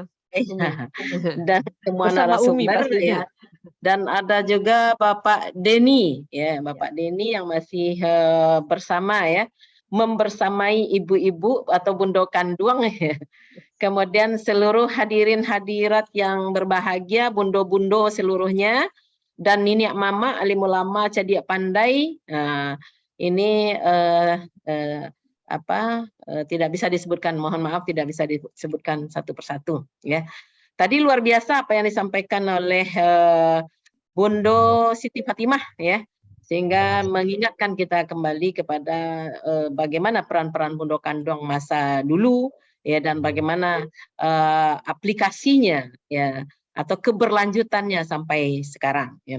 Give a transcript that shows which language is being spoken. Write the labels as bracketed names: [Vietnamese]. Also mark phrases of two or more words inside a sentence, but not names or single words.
[Indonesian] Dan semua narasumber ya. Dan ada juga Bapak Denny, ya, Bapak Denny yang masih bersama, ya, membersamai ibu-ibu atau Bundo Kanduang, ya. Kemudian seluruh hadirin hadirat yang berbahagia, bundo-bundo seluruhnya, dan Niniak Mama, alim ulama, Cadiak Pandai. Ini tidak bisa disebutkan, mohon maaf tidak bisa disebutkan satu persatu, ya. Tadi luar biasa apa yang disampaikan oleh Bundo Siti Fatimah, ya, sehingga mengingatkan kita kembali kepada bagaimana peran-peran Bundo Kanduang masa dulu, ya, dan bagaimana aplikasinya, ya, atau keberlanjutannya sampai sekarang, ya.